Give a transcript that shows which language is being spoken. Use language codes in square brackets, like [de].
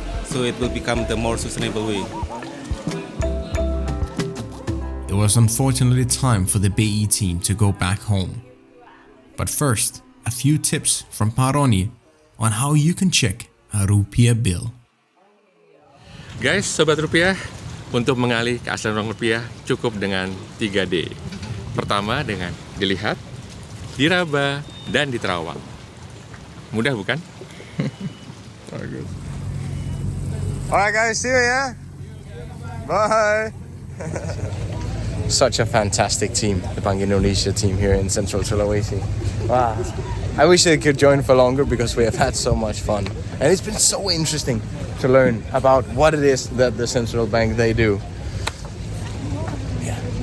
[en] So it will become the more sustainable way. It was unfortunately time for the BE team to go back home. But first, a few tips from Paroni on how you can check a Rupiah bill. Guys, [id] Sobat Rupiah, untuk mengalih ke asal uang rupiah cukup dengan 3D. Pertama dengan dilihat, diraba, dan diterawang. Mudah bukan? [en] Alright guys, see you, yeah? Bye! Such a fantastic team, the Bank Indonesia team here in Central Sulawesi. Wow. I wish they could join for longer because we have had so much fun. And it's been so interesting to learn about what it is that the central bank they do. Yeah.